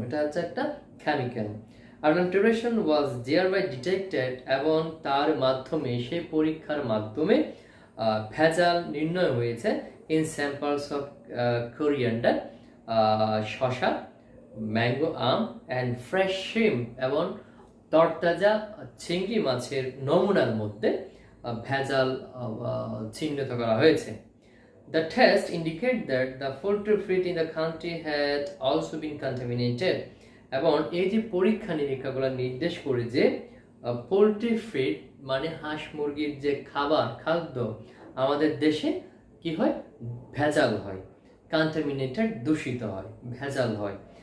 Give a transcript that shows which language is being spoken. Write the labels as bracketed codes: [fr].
[bn] এটা হচ্ছে একটা chemical. [en] Adulteration was thereby detected, [bn] এবং তার মাধ্যমে সেই পরীক্ষার মাধ্যমে ভেজাল নির্ণয় হয়েছে [en] in samples of coriander, [bn] শসা, mango, um [en] and fresh shrimp, [bn] এবং তরতাজা চিংড়ি মাছের নমুনার মধ্যে ভেজাল চিহ্নিত করা হয়েছে। [en] The test indicate that the poultry feed in the country had also been contaminated, [bn] এবং এই যে পরীক্ষা নিরীক্ষাগুলো নির্দেশ করে যে পোলট্রি ফিড মানে হাঁস মুরগির যে খাদ্য আমাদের দেশে কি হয়, ভেজাল হয়, কন্টামিনেটেড, দূষিত হয়, ভেজাল হয়।